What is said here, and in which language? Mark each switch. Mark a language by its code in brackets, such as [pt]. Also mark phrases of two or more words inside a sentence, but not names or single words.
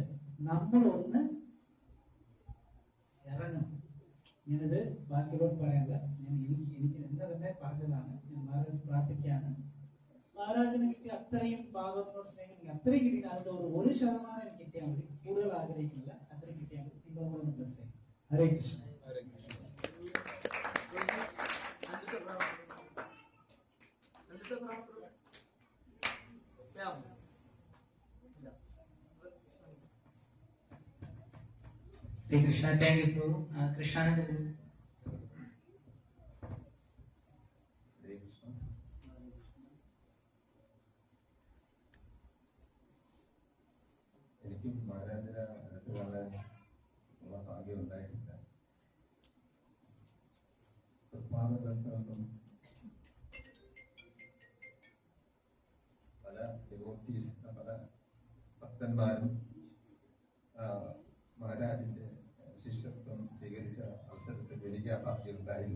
[ml] നമ്മളൊന്ന് ഇറങ്ങണം. ഞാനിത് ബാക്കിയോട് പറയാനില്ല. എനിക്ക് എന്താ തന്നെ പറഞ്ഞതാണ്. ഞാൻ മഹാരാജ് പ്രാർത്ഥിക്കാണ്. മഹാരാജിന് കിട്ടിയ അത്രയും ഭാഗവതത്തിനോട് സ്നേഹം എനിക്ക് അത്രയും കിട്ടിയില്ല. അതിന്റെ 1% എനിക്ക് കിട്ടിയാൽ മതി, കൂടുതൽ ആഗ്രഹിക്കുന്നില്ല. അത്രയും കിട്ടിയാൽ മതി. നിങ്ങളോട് ബ്ലസ് ചെയ്യും. [sa] ഹരേ കൃഷ്ണ. Hare Krishna, [en] thank you, Prabhu. Krishnanand Guru. [ml] എനിക്കും മഹാരാജനെ അടുത്ത് കാണാൻ ഉള്ള ഭാഗ്യം ഉണ്ടായിട്ടില്ല. തൃപ്പാദബന്ധമൊന്നും പല ഡിവോട്ടീസ്, പല ഭക്തന്മാരും മഹാരാജിന്റെ ശിഷ്യത്വം സ്വീകരിച്ച അവസരത്തിൽ എനിക്ക് ആ ഭാഗ്യം ഉണ്ടായില്ല.